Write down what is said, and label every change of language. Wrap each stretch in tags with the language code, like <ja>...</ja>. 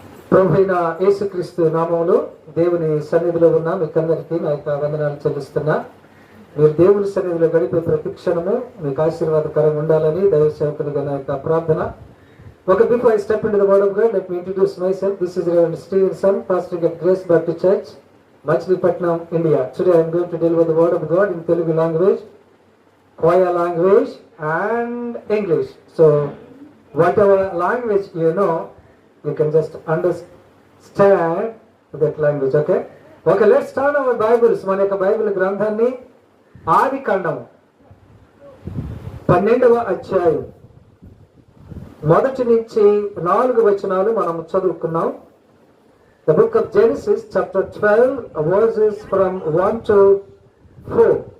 <te>ప్రభువైన యేసుక్రీస్తు నామములో దేవుని సన్నిధిలో ఉన్న మీకందరికీ నా యొక్క వందనాలు చెల్లిస్తున్నా. మీరు దేవుని సన్నిధిలో గడిపే ప్రతి క్షణము మీకు ఆశీర్వాదకరంగా ఉండాలని దైవ సేవకునిగా నా యొక్క ప్రార్థన.</te> <en>Okay, before I step into the word of God, let me introduce myself. This is Reverend Stevenson, pastoring at Grace Baptist Church, Machilipatnam, India. Today I am going to deliver the word of God in Telugu language, Koya language and English. So whatever language you know, you can just understand that language. Okay, let's start our Bibles.</en> <te>మన యొక్క Bible గ్రంథాన్ని ఆదికాండము 12వ అధ్యాయం మొదటి నుంచి 4 వచనాలు మనం చదువుకున్నాం.</te> <en>The book of Genesis chapter 12 verses from 1 to 4.</en>